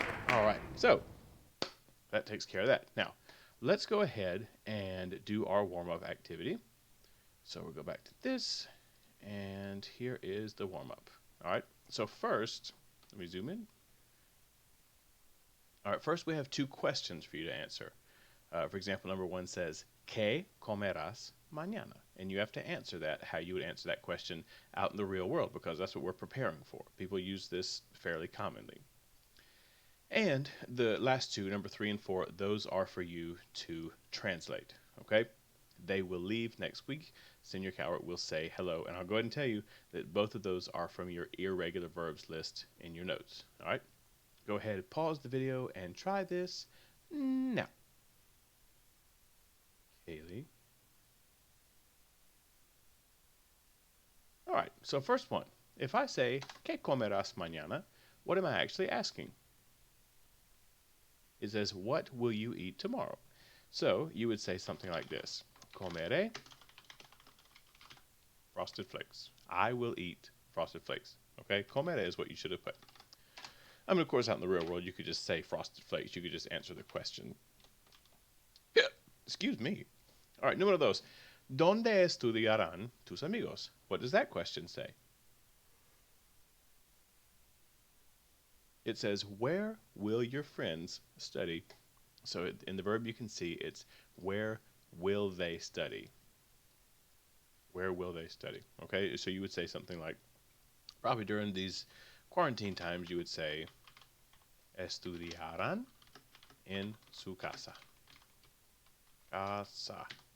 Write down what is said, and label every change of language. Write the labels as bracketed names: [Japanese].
[English] All right, so that takes care of that. Now, let's go ahead and do our warm-up activity. So we'll go back to this, and here is the warm-up. All right, so first, let me zoom in. All right, first we have two questions for you to answer. For example, number one says, [Spanish] ¿Qué comerás mañana? [English] And you have to answer that how you would answer that question out in the real world, because that's what we're preparing for. People use this fairly commonly. And the last two, number 3 and 4, those are for you to translate, okay? They will leave next week. Senior Cowart will say hello, and I'll go ahead and tell you that both of those are from your irregular verbs list in your notes, all right? Go ahead and pause the video and try this now. Kaylee. All right, so first one. If I say, [Spanish] ¿Qué comerás mañana? [English] What am I actually asking? It says, what will you eat tomorrow? So you would say something like this. [Spanish] Comeré frosted flakes. [English] I will eat frosted flakes. Okay, comeré is what you should have put. I mean, of course, out in the real world, you could just say frosted flakes. You could just answer the question. Excuse me. All right, [Spanish] número dos. ¿Dónde estudiarán tus amigos? [English] What does that question say? It says, where will your friends study? So in the verb you can see it's where will they study? Where will they study? Okay, so you would say something like, probably during these quarantine times, you would say, [Spanish] estudiarán en su casa. Casa.